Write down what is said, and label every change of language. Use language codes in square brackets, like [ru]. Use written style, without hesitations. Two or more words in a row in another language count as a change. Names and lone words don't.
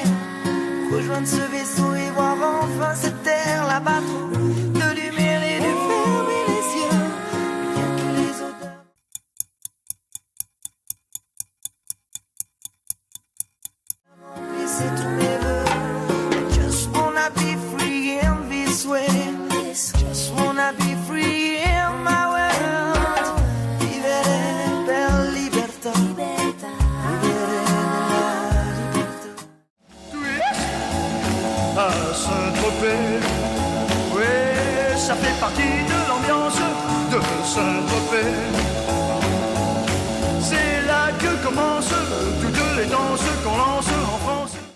[fr] Rejoindre ce vaisseau et voir enfin cette terre là-bas trop de lumière et de fermer les yeux. Rien que les odeurs. C'est tous mes vœux. [en] I just wanna be free in this way. Just wanna be free in my world. [it] Vivere per libertà. Vivere nella libertà. [fr] À Saint-Tropez, oui, ça fait partie de l'ambiance de Saint-Tropez. C'est là que commencent toutes les danses qu'on lance en France.